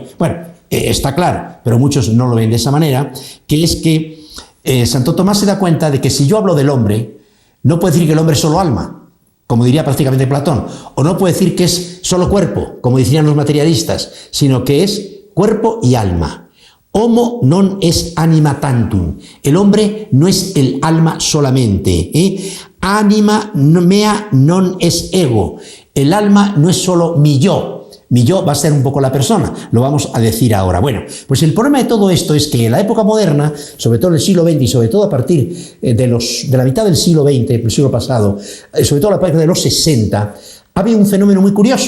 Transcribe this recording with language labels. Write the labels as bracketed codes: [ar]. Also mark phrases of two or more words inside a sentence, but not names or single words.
[es] Está claro, pero muchos no lo ven de esa manera, que es que Santo Tomás se da cuenta de que si yo hablo del hombre, no puedo decir que el hombre es solo alma, como diría prácticamente Platón, o no puedo decir que es solo cuerpo, como dirían los materialistas, sino que es cuerpo y alma. [la] Homo non es anima tantum. [es] El hombre no es el alma solamente. [la] Anima mea non es ego. [es] El alma no es solo mi yo. Mi yo va a ser un poco la persona, lo vamos a decir ahora. Bueno, pues el problema de todo esto es que en la época moderna, sobre todo en el siglo XX y sobre todo a partir de la mitad del siglo XX, el siglo pasado, sobre todo a la década de los 60, ha habido un fenómeno muy curioso.